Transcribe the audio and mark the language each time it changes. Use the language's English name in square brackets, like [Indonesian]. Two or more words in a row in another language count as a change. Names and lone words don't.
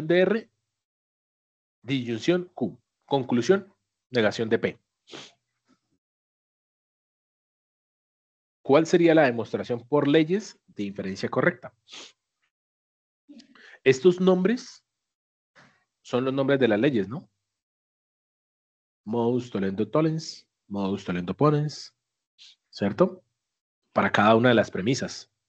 [Spanish] Negación de R, disyunción Q. Conclusión, negación de P. ¿Cuál sería la demostración por leyes de inferencia correcta? Estos nombres son los nombres de las leyes, ¿no? [Latin] Modus tollendo tollens, modus tollendo ponens, [Spanish] ¿cierto? Para cada una de las premisas.